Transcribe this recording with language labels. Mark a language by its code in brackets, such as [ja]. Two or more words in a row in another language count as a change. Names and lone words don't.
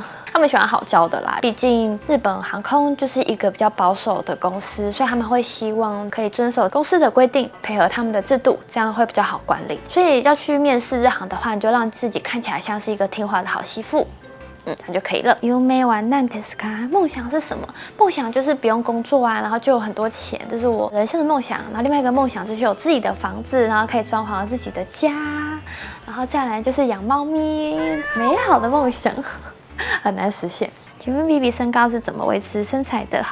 [zh] 他们喜欢好教的啦，毕竟日本航空就是一个比较保守的公司，所以他们会希望可以遵守公司的规定，配合他们的制度，这样会比较好管理。所以要去面试日航的话，你就让自己看起来像是一个听话的好媳妇。那就可以了。 [ja] 夢は何ですか？ [zh] 梦想是什么？梦想就是不用工作啊，然后就有很多钱，这是我人生的梦想。然后另外一个梦想就是有自己的房子，然后可以装潢自己的家。然后再来就是养猫咪，美好的梦想很难实现。请问 Vivi 身高是怎么维持身材的？